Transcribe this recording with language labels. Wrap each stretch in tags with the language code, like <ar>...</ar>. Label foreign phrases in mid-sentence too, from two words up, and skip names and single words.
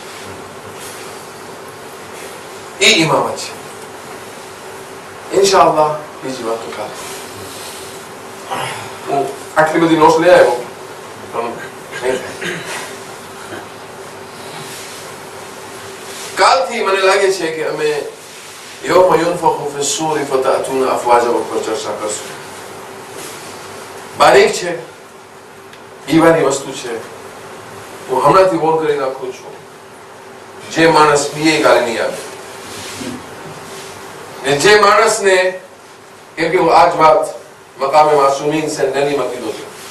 <gu>એ ઇમામત છે. ઇન્શાઅલ્લાહ બીજી વાત તો કાલે હું આટલી બધી નોટ્સ લઈ આવ્યો, કાલથી મને લાગે છે કે અમે</gu> <ar>يوم ينفخ في الصور فتأتون أفواجا</ar> <gu>ઉપર ચર્ચા કરશું. બારીક છે, ઈવાની વસ્તુ છે. હું હમણાંથી વોર્ન કરી નાખું છું, જે માણસ પીએ કાલે નહીં આવે, ને જે માણસને, કેમ કે હું આજ વાત મકામે માસૂમીન સેન્ડનીમાં કીધો છે.</gu>